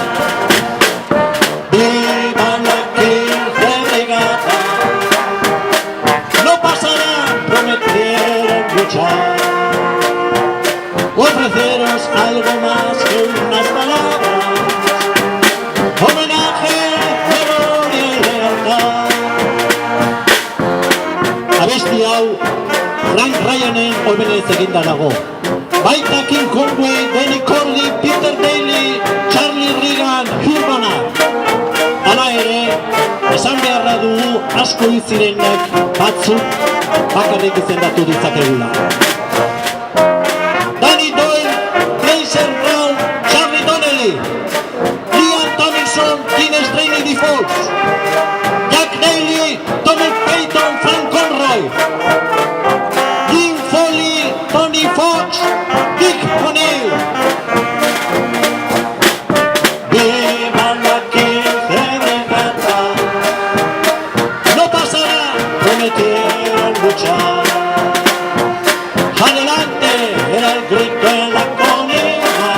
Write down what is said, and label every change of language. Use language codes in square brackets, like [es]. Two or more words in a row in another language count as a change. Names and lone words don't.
[es] ¡Viva la Crece Brigada! No pasará, prometieron luchar. Ofreceros algo más que unas palabras. Homenaje, memoria y lealtad. [eu] Abesti hau Frank Ryanen omenez eginda dago. Baita King Conway, Benny Corley, Peter Daly, Charlie Reagan, Hugh Bonnat. Hala ere, esan beharra dugu asko izirenek batzuk bakarrik izendatu ditzakegula. Danny Doyle, Glazer Brown, Charlie Donnelly, Ian Tomlinson, Dean Straney Defaults, Jack Daly, Tommy Payton, Frank Conroy, Jim Foley, Tony Fox, Dick O'Neill. [es] ¡Viva la Crece Brigada! No pasará, prometieron luchar. Adelante, era el grito en la colina.